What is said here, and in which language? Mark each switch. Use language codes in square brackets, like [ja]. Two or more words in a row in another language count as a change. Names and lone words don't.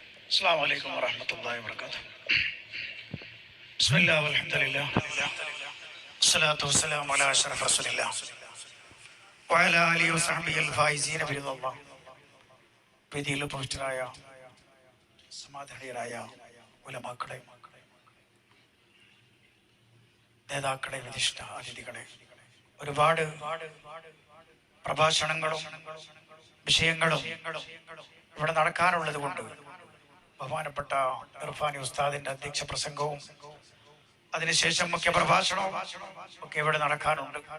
[ar] السلام عليكم ورحمة الله وبركاته. بسم الله والحمد لله والصلاة والسلام على أشرف رسول الله وعلى آله وصحبه الفائزين برضا الله. [ml] വേദിയിൽ ഉപവിഷ്ടരായ സമാധാനീയരായ ഉലമാക്കളെ, നേതാക്കളെ, വിശിഷ്ട അതിഥികളെ, ഒരുപാട് പ്രഭാഷണങ്ങളും വിഷയങ്ങളും ഇവിടെ നടക്കാനുള്ളത് കൊണ്ട് ബഹുമാനപ്പെട്ട ഇർഫാനി ഉസ്താദിന്റെ അധ്യക്ഷ പ്രസംഗവും അതിനുശേഷം മുഖ്യ പ്രഭാഷണവും ഒക്കെ ഇവിടെ നടക്കാനുണ്ട്.